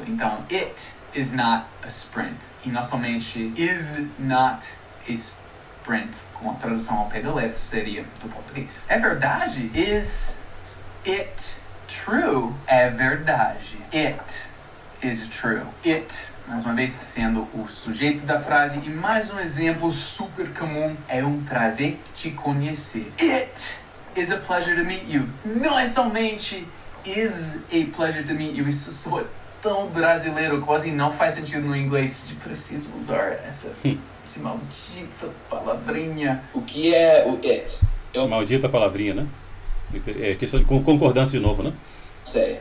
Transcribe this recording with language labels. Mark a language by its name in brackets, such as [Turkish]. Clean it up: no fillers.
[Portuguese] Então, [English] it is not a sprint. [Portuguese] E não somente [English] is not a sprint, [Portuguese] com a tradução ao pé da letra seria do português. É verdade? [English] Is it true? [Portuguese] É verdade. [English] It is true. [Portuguese] It, mais uma vez, sendo o sujeito da frase. E mais um exemplo super comum é um prazer te conhecer. [English] It is a pleasure to meet you. [Portuguese] Não é somente [English] is a pleasure to meet you. [Portuguese] Isso soa tão brasileiro, quase não faz sentido no inglês. De preciso usar essa maldita palavrinha. O que é o it? Maldita palavrinha, né? É questão de concordância de novo, né? Sei.